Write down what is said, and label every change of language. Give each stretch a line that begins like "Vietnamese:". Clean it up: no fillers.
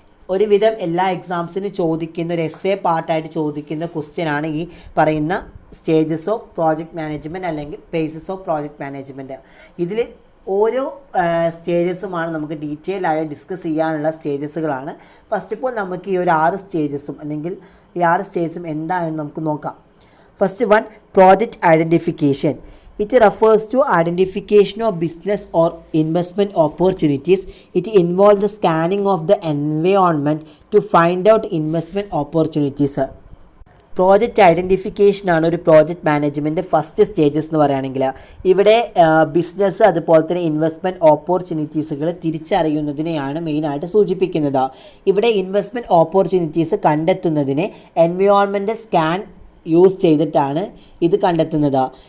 Malayalam: ഒരുവിധം എല്ലാ എക്സാംസിനും ചോദിക്കുന്ന ഒരു എസ്സേ പാർട്ടായിട്ട് ചോദിക്കുന്ന ക്വസ്റ്റ്യനാണ് ഈ പറയുന്ന സ്റ്റേജസ് ഓഫ് പ്രോജക്റ്റ് മാനേജ്മെൻറ്റ് അല്ലെങ്കിൽ പേസസ് ഓഫ് പ്രോജക്റ്റ് മാനേജ്മെൻറ്റ്. ഇതിൽ ഓരോ സ്റ്റേജസുമാണ് നമുക്ക് ഡീറ്റെയിൽ ആയി ഡിസ്കസ് ചെയ്യാനുള്ള സ്റ്റേജസുകളാണ്. ഫസ്റ്റ് ഓഫ് ഓൾ നമുക്ക് ഈ ഒരു 6 സ്റ്റേജസും അല്ലെങ്കിൽ ഈ 6 സ്റ്റേജസും എന്താണെന്ന് നമുക്ക് നോക്കാം.
English: First one, project identification. It refers to identification of business or investment opportunities. It involves the scanning of the environment to find out investment opportunities.
Malayalam: Project identification ആണ് ഒരു പ്രോജക്റ്റ് മാനേജ്മെൻറ്റ് ഫസ്റ്റ് സ്റ്റേജസ് എന്ന് പറയുകയാണെങ്കിൽ. ഇവിടെ business അതുപോലെ തന്നെ investment ഓപ്പർച്യൂണിറ്റീസുകൾ തിരിച്ചറിയുന്നതിനെയാണ് മെയിനായിട്ട് സൂചിപ്പിക്കുന്നത്. ഇവിടെ ഇൻവെസ്റ്റ്മെൻറ്റ് ഓപ്പർച്യൂണിറ്റീസ് കണ്ടെത്തുന്നതിന് എൻവയോൺമെൻറ്റൽ സ്കാൻ യൂസ് ചെയ്തിട്ടാണ് ഇത് കണ്ടെത്തുന്നത്.